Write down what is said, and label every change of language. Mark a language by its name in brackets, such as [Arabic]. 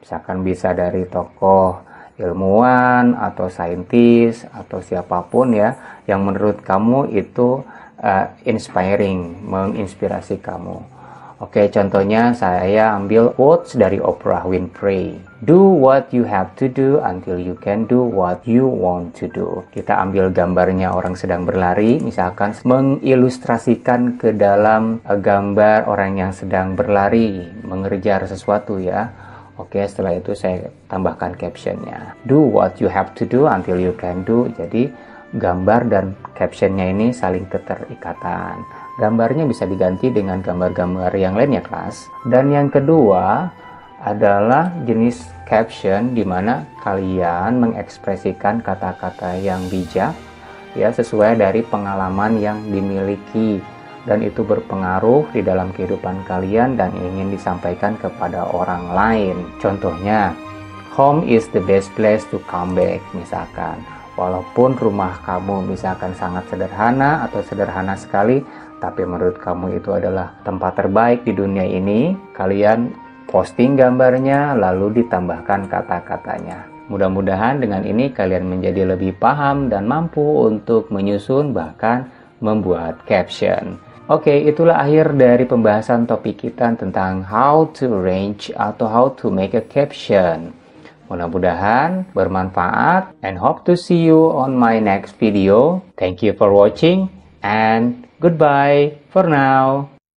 [Indonesian] Misalkan bisa dari tokoh ilmuwan, atau saintis, atau siapapun ya, yang menurut kamu itu inspiring, menginspirasi kamu. Oke, contohnya saya ambil quotes dari Oprah Winfrey. [English] Do what you have to do until you can do what you want to do. [Indonesian] Kita ambil gambarnya orang sedang berlari, misalkan mengilustrasikan ke dalam gambar orang yang sedang berlari, mengejar sesuatu ya. Oke, setelah itu saya tambahkan captionnya. [English] Do what you have to do until you can do. [Indonesian] Jadi gambar dan captionnya ini saling keterikatan. Gambarnya bisa diganti dengan gambar-gambar yang lain ya kelas. Dan yang kedua adalah jenis caption di mana kalian mengekspresikan kata-kata yang bijak ya, sesuai dari pengalaman yang dimiliki dan itu berpengaruh di dalam kehidupan kalian dan ingin disampaikan kepada orang lain. Contohnya, [English] home is the best place to come back [Indonesian] misalkan. Walaupun rumah kamu misalkan sangat sederhana atau sederhana sekali, tapi menurut kamu itu adalah tempat terbaik di dunia ini, kalian posting gambarnya, lalu ditambahkan kata-katanya. Mudah-mudahan dengan ini kalian menjadi lebih paham dan mampu untuk menyusun bahkan membuat caption. Oke, itulah akhir dari pembahasan topik kita tentang [English] how to arrange [Indonesian] atau [English] how to make a caption. [Indonesian] Mudah-mudahan bermanfaat [English] and hope to see you on my next video. Thank you for watching and goodbye for now.